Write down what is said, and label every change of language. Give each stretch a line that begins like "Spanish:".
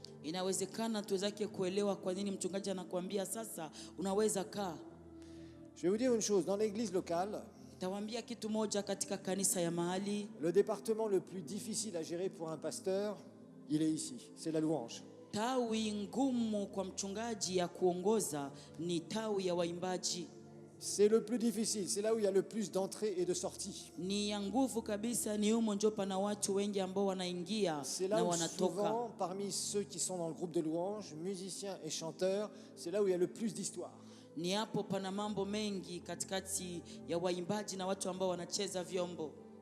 Swahili: Inawezekana tuwezake kuelewa kwa nini mchungaji anakuambia sasa unaweza kaa.
French: Je vais vous dire une chose, dans l'église locale,
Swahili: Nitawaambia kitu moja katika kanisa ya mahali.
French: le département le plus difficile à gérer pour un pasteur, il est ici, c'est la louange.
Swahili: Tawi ngumu kwa mchungaji ya kuongoza ni tawi ya waimbaji.
French: C'est le plus difficile, c'est là où il y a le plus d'entrées et de sorties.
Swahili: Ni ya nguvu kabisa, ni humo ndio pana watu wengi ambao wanaingia
French: C'est
Swahili: na
French: là où
Swahili: wanatoka.
French: souvent, parmi ceux qui sont dans le groupe de louange, musiciens et chanteurs, c'est là où il y a le plus d'histoire.
Swahili: Ni hapo pana mambo mengi katikati ya waimbaji na watu ambao wanacheza vyombo.